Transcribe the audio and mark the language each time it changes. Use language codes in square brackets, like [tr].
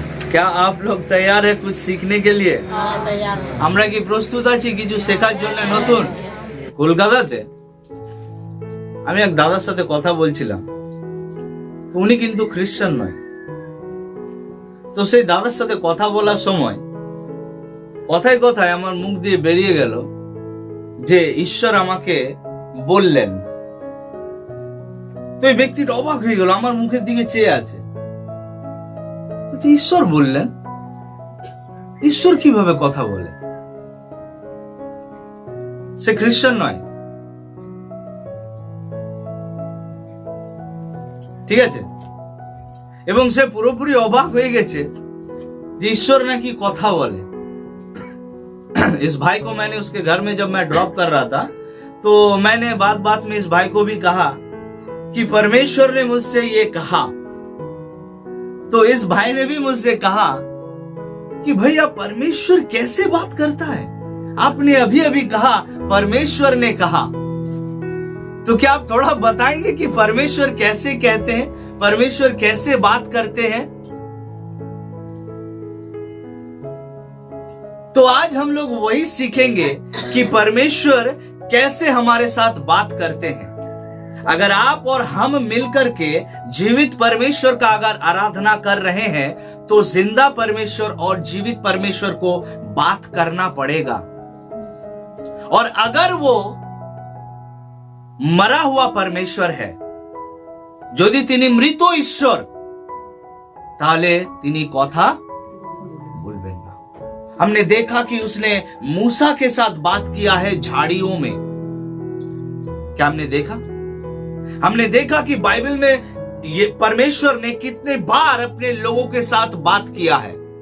[hi] क्या आप लोग तैयार है कुछ सीखने के लिए? [bn] আমরা কি প্রস্তুত আছি কিছু শেখার জন্য নতুন? কলকাতাতে আমি এক দাদার সাথে কথা বলছিলাম, তো উনি কিন্তু খ্রিস্টান নয়। তো সেই দাদার সাথে কথা বলার সময় কথায় কথায় আমার মুখ দিয়ে বেরিয়ে গেল যে ঈশ্বর আমাকে বললেন। তো এই ব্যক্তিটা অবাক হয়ে গেল, আমার মুখের দিকে চেয়ে আছে। ঈশ্বর বললেন? ঈশ্বর কিভাবে কথা বলে? সে খ্রিস্টান নয়, ঠিক আছে? এবং সে পুরোপুরি অবাক হয়ে গেছে যে ঈশ্বর নাকি কথা বলে। [hi] इस भाई को मैंने उसके घर में जब मैं ड्रॉप कर रहा था, तो मैंने बात बात में इस भाई को भी कहा कि परमेश्वर ने मुझसे ये कहा। तो इस भाई ने भी मुझसे कहा कि भैया परमेश्वर कैसे बात करता है? आपने अभी अभी कहा परमेश्वर ने कहा, तो क्या आप थोड़ा बताएंगे कि परमेश्वर कैसे कहते हैं, परमेश्वर कैसे बात करते हैं? तो आज हम लोग वही सीखेंगे कि परमेश्वर कैसे हमारे साथ बात करते हैं। अगर आप और हम मिलकर के जीवित परमेश्वर का अगर आराधना कर रहे हैं, तो जिंदा परमेश्वर और जीवित परमेश्वर को बात करना पड़ेगा। और अगर वो मरा हुआ परमेश्वर है, [bn] যদি তিনি মৃত ঈশ্বর, তাহলে তিনি কথা বলবেন না। [hi] हमने देखा कि उसने मूसा के साथ बात किया है झाड़ियों में। क्या हमने देखा? हमने देखा कि बाइबल में ये परमेश्वर ने कितने बार अपने लोगों के साथ बात किया है।